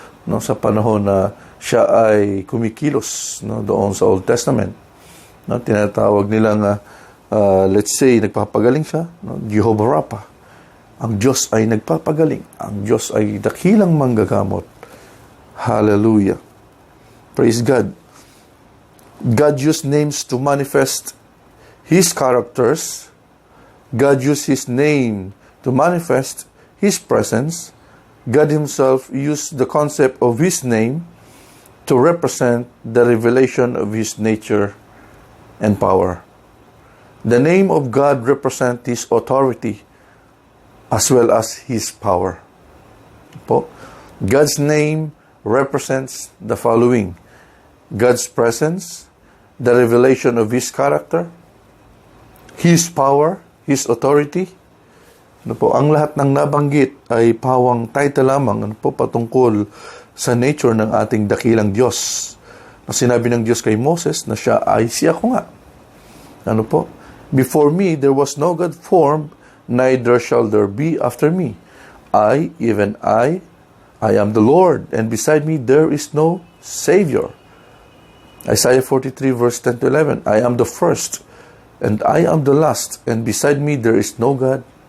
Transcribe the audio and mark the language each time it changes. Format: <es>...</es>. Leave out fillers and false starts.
<tl>Sa panahon na siya ay kumikilos doon sa Old Testament. Tinatawag nilang,</tl> <en>let's say,</en> <tl>nagpapagaling siya. Jehovah Rapha. Ang Diyos ay nagpapagaling. Ang Diyos ay dakilang manggagamot.</tl> <en>Hallelujah. Praise God. God used names to manifest His characters. God used His name to manifest His presence. God Himself used the concept of His name to represent the revelation of His nature and power. The name of God represents His authority as well as His power. God's name represents the following: God's presence, the revelation of His character, His power, His authority.</en> <tl>Ang lahat ng nabanggit ay pawang title lamang patungkol sa nature ng ating dakilang Diyos. Sinabi ng Diyos kay Moses na siya ay si ako nga.</tl> <en>Before me there was no God formed, neither shall there be after me. I, even I am the Lord, and beside me there is no Savior. Isaiah 43 verse 10 to 11, I am the first, and I am the last, and beside me there is no God.</en>